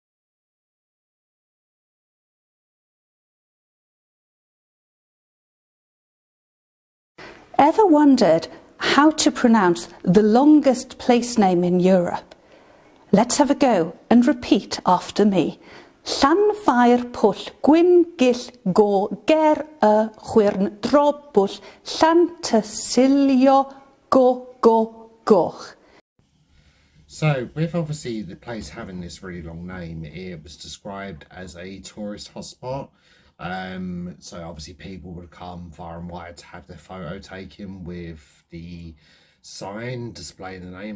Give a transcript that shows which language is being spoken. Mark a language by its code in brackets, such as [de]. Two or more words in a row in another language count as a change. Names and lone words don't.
[en] Ever wondered how to pronounce the longest place name in Europe? Let's have a go and repeat after me. Llanfair pwll gwyn gill go ger y chwyrn drobwll Llantysilio go goch. So with obviously the place having this really long name, it was described as a tourist hotspot. So obviously people would come far and wide to have their photo taken with the sign displaying the name.